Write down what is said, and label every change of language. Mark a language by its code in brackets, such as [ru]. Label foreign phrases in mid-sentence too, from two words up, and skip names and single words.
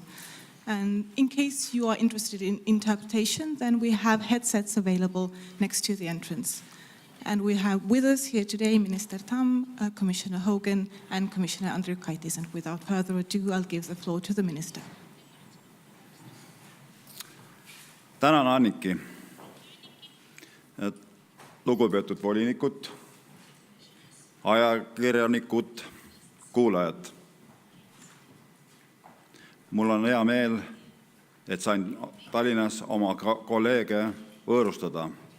[en] And in case you are interested in interpretation, then we have headsets available next to the entrance. And we have with us here today Minister Tamm, Commissioner Hogan, and Commissioner Andriukaitis. And without further ado, I'll give the floor to the Minister. [et] Tänan, Anniki. Lugupeetud volinikud, ajakirjanikud, kuulajad. Mul on hea meel, et sain Tallinnas oma kolleege võõrustada.